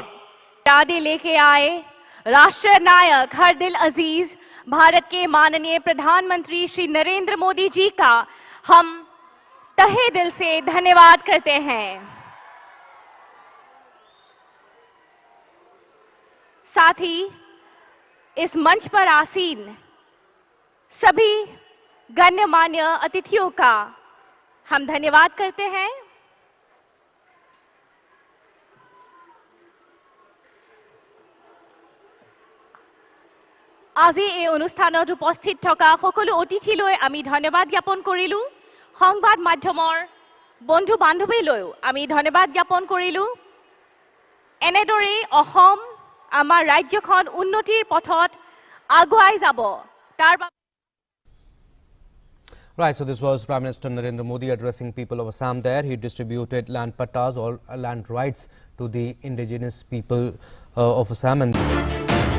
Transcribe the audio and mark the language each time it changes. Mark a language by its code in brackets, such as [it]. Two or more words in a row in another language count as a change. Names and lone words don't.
[hi] यादें लेके आए राष्ट्र नायक हर दिल अजीज भारत के माननीय प्रधानमंत्री श्री नरेंद्र मोदी जी का हम तहे दिल से धन्यवाद करते हैं। साथ ही इस मंच पर आसीन सभी गण्यमान्य अतिथियों का हम धन्यवाद करते हैं। [as] আজি এই অনুষ্ঠানত উপস্থিত থকা সকলো অতিথিলৈ আমি ধন্যবাদ জ্ঞাপন কৰিলো। সংবাদ মাধ্যমৰ বন্ধু বান্ধৱীলৈও আমি ধন্যবাদ জ্ঞাপন কৰিলো। এনেদৰে অসম আমাৰ ৰাজ্যখন উন্নতিৰ পথত আগুৱাই যাব। তাৰ [en] Right, so this was Prime Minister Narendra Modi addressing people of Assam there. He distributed land pattas or land rights to the indigenous people of Assam. And